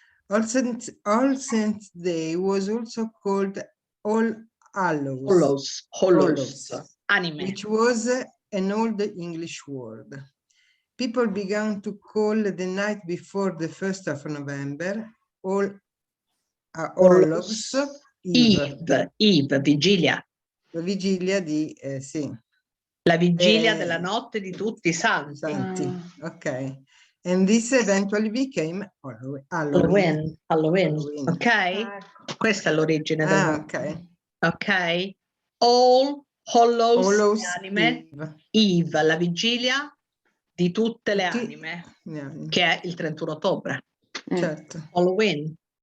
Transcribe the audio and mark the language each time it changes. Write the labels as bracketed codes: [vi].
[en] All Saints' Day was also called All Hallows, [it] Anime. [en] which was an old English word. People began to call the night before the 1st of November All Hallows Eve, [it] vigilia. La vigilia di, sì. La vigilia della notte di tutti i santi. Ok. [en] And this eventually became Halloween. [it] Ok? Questa è l'origine del nome. Ok. [en] Ok? All Hallows Hallows [it] anime, [en] Eve. [it] Eve, la vigilia di tutte le Tutti- anime, [en] Yeah, [it] che è il 31 ottobre, certo. [en] Halloween.